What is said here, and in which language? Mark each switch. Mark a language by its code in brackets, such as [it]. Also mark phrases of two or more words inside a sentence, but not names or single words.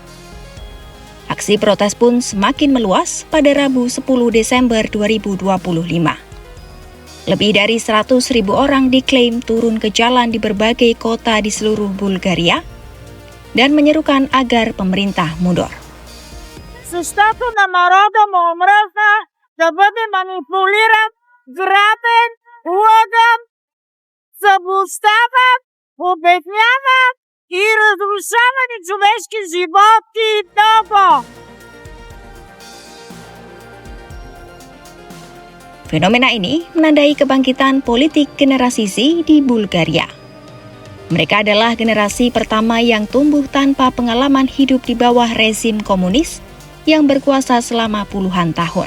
[id] Aksi protes pun semakin meluas pada Rabu 10 Desember 2025. Lebih dari 100.000 orang diklaim turun ke jalan di berbagai kota di seluruh Bulgaria dan menyerukan agar pemerintah mundur. [bg] Защото народа му омръзна да бъде манипулиран, грабен, лъган, заблуждаван, обедняван и разрушавани човешки животи много. [id] Fenomena ini menandai kebangkitan politik generasi Z di Bulgaria. Mereka adalah generasi pertama yang tumbuh tanpa pengalaman hidup di bawah rezim komunis yang berkuasa selama puluhan tahun.